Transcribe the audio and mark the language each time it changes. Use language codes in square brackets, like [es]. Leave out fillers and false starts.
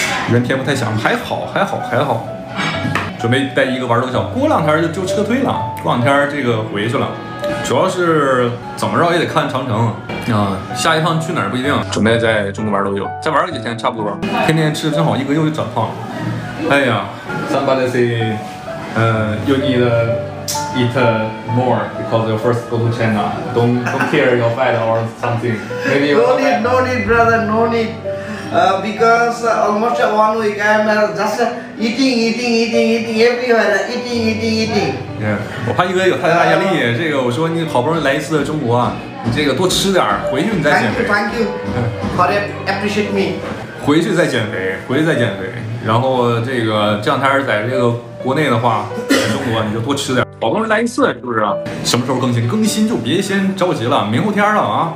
[zh] 人偏不太响，还好。准备带一个玩逗小，过两天就撤退了，过两天这个回去了。主要是怎么着也得看长城啊，下一趟去哪儿不一定。准备在中国玩都有，再玩个几天差不多。天天吃正好1个月就长胖了。哎呀 [en] ，somebody say， you need eat more because you first go to China. Don't care your fat or something. Maybe no need, brother, no need. Because almost 1 week I'm just eating everywhere, eating. [zh] 我怕1个月有太大压力。这个我说你好不容易来一次中国啊，你这个多吃点，回去你再减肥。 [en] Thank you. For appreciate me. [zh] 回去再减肥。然后这两天在这个国内的话，在中国你就多吃点。好不容易来一次，是不是啊？什么时候更新？更新就别先着急了，明后天了啊！